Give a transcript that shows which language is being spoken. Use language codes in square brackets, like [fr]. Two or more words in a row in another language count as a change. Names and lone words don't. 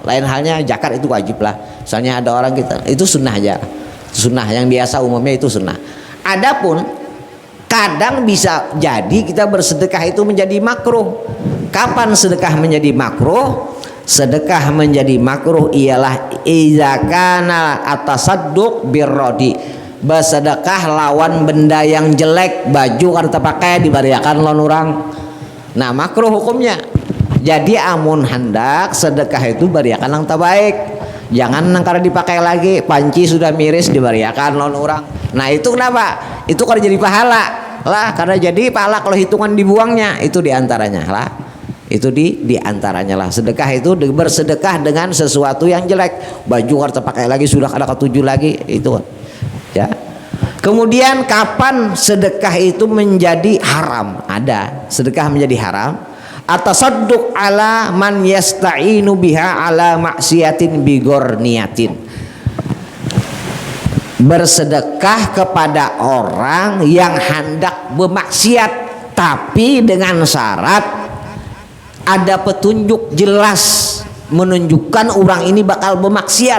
[id] Lain halnya zakat itu wajib lah. Misalnya ada orang kita itu sunnah aja. Sunnah yang biasa umumnya itu sunnah. Adapun kadang bisa jadi kita bersedekah itu menjadi makruh. Kapan sedekah menjadi makruh? Sedekah menjadi makruh ialah [ar] إذا كان التصدق بالرديء. [bjn] Bersedekah lawan benda yang jelek, baju karena pakai dibariakan lawan orang. [id] Nah, makruh hukumnya. [bjn] Jadi amun hendak sedekah itu bariakan yang terbaik. Jangan nangkar dipakai lagi, panci sudah miris dibariakan lawan orang. [id] Nah, itu kenapa? Itu kalau jadi pahala. Lah, karena jadi pahala kalau hitungan dibuangnya, itu diantaranya lah. Itu di antaranya lah. Sedekah itu bersedekah dengan sesuatu yang jelek, baju harus pakai lagi sudah ada ketujuh lagi itu ya. Kemudian kapan sedekah itu menjadi haram? Ada sedekah menjadi haram. [ar] التصدق على من يستعين بها على معصية بغير نية. [id] Bersedekah kepada orang yang hendak bermaksiat tapi dengan syarat ada petunjuk jelas menunjukkan orang ini bakal bermaksiat.